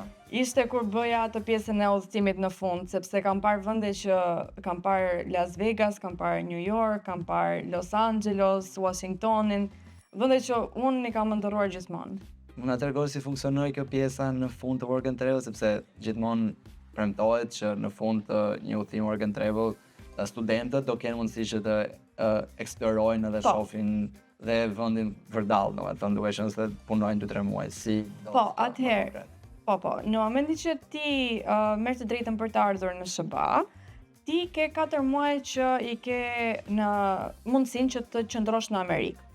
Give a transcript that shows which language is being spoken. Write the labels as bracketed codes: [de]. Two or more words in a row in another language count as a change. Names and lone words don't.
[sq] Ishte kur bëja atë pjesën e udhëtimit në fund, sepse kam parë vende që kam parë Las Vegas, kam parë New York, kam parë Los Angeles, Washingtonin, vende që unë i kam ndërruar gjithmonë. Unë na tregoj si funksionoi kjo pjesa në fund të [en] work and travel, [sq] sepse gjithmonë premtohet që në fund të një udhëtimi [en] work and travel [sq] studentët do kenë mundësi që të eksplorojnë edhe shohin dhe vendin vërdall, domethënë duke qenë se punojnë 2-3 muaj. Po, atëherë. Po. Në momentin që ti merr të drejtën për të ardhur në SBA, ti ke 4 muaj që i ke në mundësinë që të qëndrosh në Amerikë.